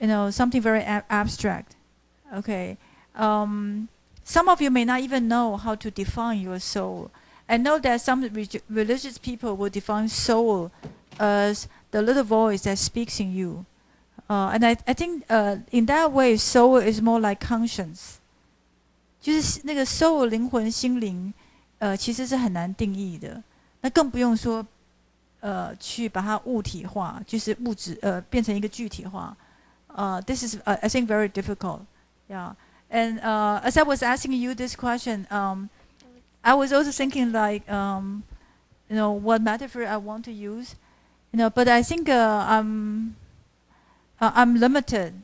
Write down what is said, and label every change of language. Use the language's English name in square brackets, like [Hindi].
[English] Something very abstract. Okay. Some of you may not even know how to define your soul. I know that some religious people will define soul as the little voice that speaks in you. And I think in that way, soul is more like conscience. [Chinese] 就是那个 soul 灵魂心灵，其实是很难定义的。那更不用说，去把它物体化，就是物质，变成一个具体化。 [English] This is I think very difficult. Yeah. And as I was asking you this question, I was also thinking like, what metaphor I want to use. But I think I'm limited.